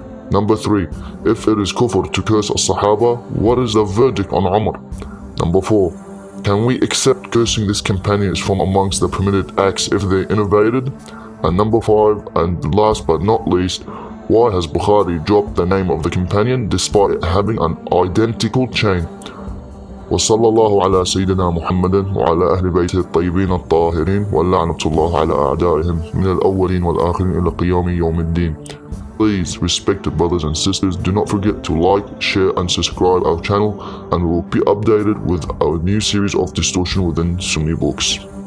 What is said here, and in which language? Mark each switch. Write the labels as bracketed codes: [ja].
[en] Number three, if it is kufr to curse a Sahaba, what is the verdict on Umar? Number four, can we accept cursing these companions from amongst the permitted acts if they innovated? And number five, and last but not least, why has Bukhari dropped the name of the companion despite having an identical chain? [ar] وصلى الله على سيدنا محمد وعلى أهل بيته الطيبين الطاهرين ولعنة الله على أعدائهم من الأولين والآخرين إلى قيام يوم الدين. [en] Please, respected brothers and sisters, do not forget to like, share and subscribe our channel, and we will be updated with our new series of Distortion Within Sunni Books.